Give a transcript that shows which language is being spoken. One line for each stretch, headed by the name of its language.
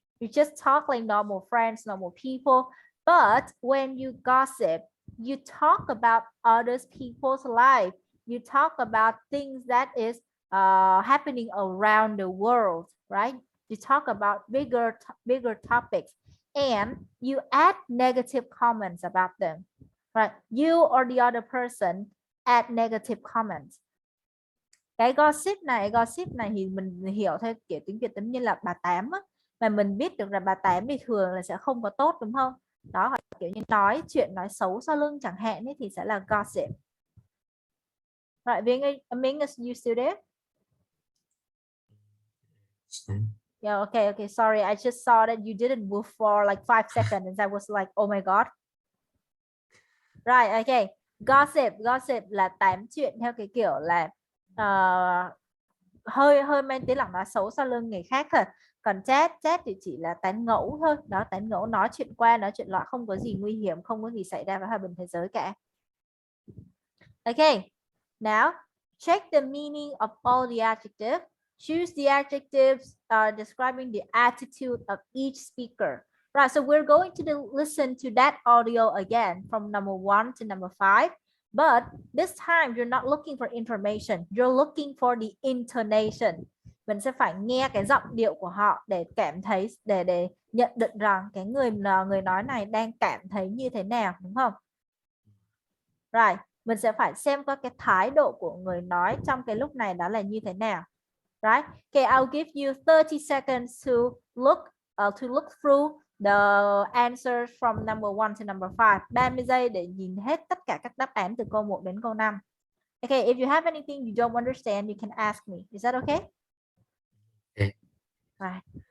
English: You just talk like normal friends, normal people. But when you gossip, you talk about others people's life. You talk about things that is happening around the world, right? You talk about bigger topics and you add negative comments about them, right? You or the other person add negative comments.
Vietnamese: Cái gossip này thì mình hiểu theo kiểu tiếng Việt giống như là bà tám á, mà mình biết được là bà tám thì thường là sẽ không có tốt, đúng không? Đó, hoặc kiểu như nói chuyện nói xấu sau lưng chẳng hạn ấy, thì sẽ là gossip.
English: Right, Mingus, you still there? Yeah, okay. Sorry, I just saw that you didn't move for like 5 seconds and I was like, oh my god. Right, okay.
Vietnamese: Gossip là tám chuyện theo cái kiểu là hơi mang tiếng là nói xấu sau lưng người khác thôi. Còn chat thì chỉ là tán ngẫu thôi. Đó, tán ngẫu nói chuyện qua, nói chuyện lại, không có gì nguy hiểm, không có gì xảy ra với hai bên thế giới cả.
English: Okay, now check the meaning of all the adjectives. Choose the adjectives describing the attitude of each speaker. Right, so we're going to listen to that audio again from number 1 to number 5. But this time you're not looking for information. You're looking for the intonation.
Vietnamese: Mình sẽ phải nghe cái giọng điệu của họ để cảm thấy, để nhận định rằng cái người nói này đang cảm thấy như thế nào, đúng không? Right, mình sẽ phải xem qua cái thái độ của người nói trong cái lúc này đó là như thế nào.
English: Right, okay, I'll give you 30 seconds to look through the answers from number 1 to number 5.
Vietnamese: 30 giây để nhìn hết tất cả các đáp án từ câu 1 đến câu 5.
English: Okay, if you have anything you don't understand, you can ask me. Is that okay? Okay. Right.